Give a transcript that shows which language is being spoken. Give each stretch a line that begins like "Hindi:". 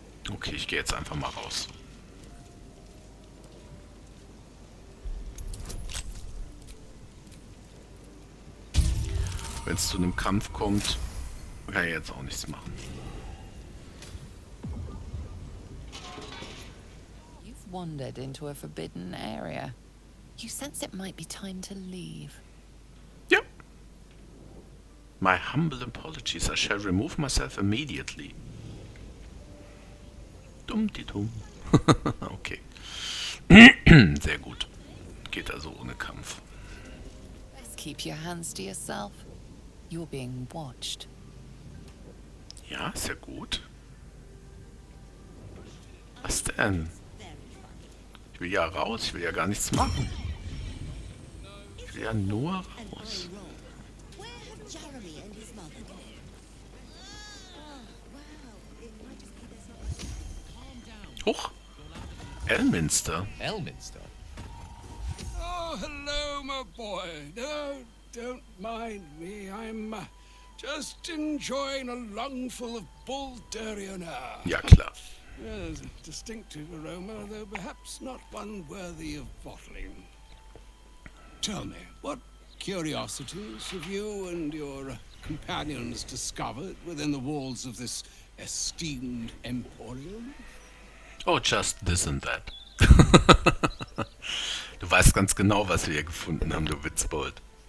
German: Okay, ich gehe jetzt einfach mal raus. Wenn es zu einem Kampf kommt, kann ich jetzt auch nichts machen.
English: You've wandered into a forbidden area. You sense it might be time to leave.
German: Ja.
English: My humble apologies. I shall remove myself immediately.
German: Dumm. Okay. Sehr gut. Geht also ohne Kampf.
English: Best keep your hands to yourself. You're being watched.
German: Ja, ist ja gut. Was denn? Ich will ja raus, ich will ja gar nichts machen. Ich will ja nur raus.
English: Where have Jeremy and his mother gone? Wow, it might just be there's not...
German: Huch. Elminster. Elminster?
English: Oh, hello, my boy. No, don't mind me. I'm just enjoying a lungful of Buldarian air.
German: Ja, klar.
English: Yes, a distinctive aroma, though perhaps not one worthy of bottling. Tell me, what curiosities have you and your companions discovered within the walls of this esteemed emporium? Oh, just this and that.
German: Du weißt ganz genau, was wir hier gefunden haben, du Witzbold.